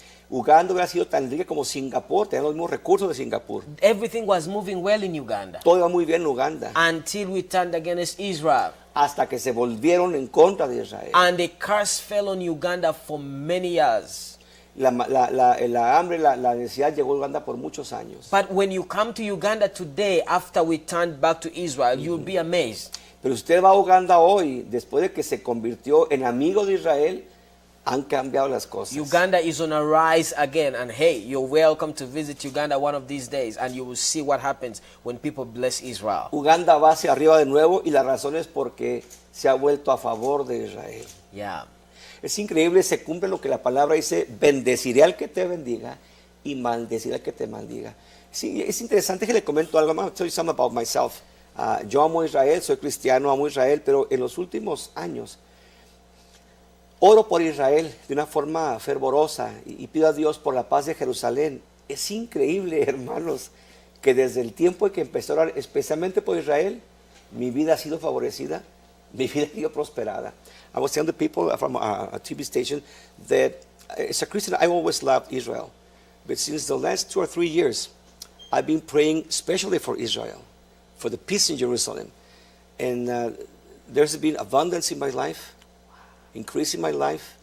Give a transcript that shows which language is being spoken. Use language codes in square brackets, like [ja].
[es] Uganda hubiera sido tan rica como Singapur, tenía los mismos recursos de Singapur. [en] Everything was moving well in Uganda. [es] Todo iba muy bien en Uganda. [en] Until we turned against Israel. [es] Hasta que se volvieron en contra de Israel. [en] And the curse fell on Uganda for many years. [es] La hambre, la necesidad llegó a Uganda por muchos años. [en] But when you come to Uganda today, after we turned back to Israel, you'll be amazed. [es] Pero usted va a Uganda hoy, después de que se convirtió en amigo de Israel, han cambiado las cosas. [en] Uganda is on a rise again, and hey, you're welcome to visit Uganda one of these days, and you will see what happens when people bless Israel. [es] Uganda va hacia arriba de nuevo y la razón es porque se ha vuelto a favor de Israel. [en] Yeah. [es] Es increíble, se cumple lo que la palabra dice, bendeciré al que te bendiga y maldeciré al que te maldiga. Sí, es interesante que le comento algo. [en] I'm going to tell you something about myself. [es] Yo amo a Israel, soy cristiano, amo a Israel, pero en los últimos años oro por Israel de una forma fervorosa y pido a Dios por la paz de Jerusalén. Es increíble, hermanos, que desde el tiempo en que empecé a orar especialmente por Israel, mi vida ha sido favorecida, mi vida ha sido prosperada. [en] I was telling the people from a TV station that as a Christian, I always loved Israel. But since the last 2 or 3 years, I've been praying especially for Israel, for the peace in Jerusalem. And there's been abundance in my life, increase in my life,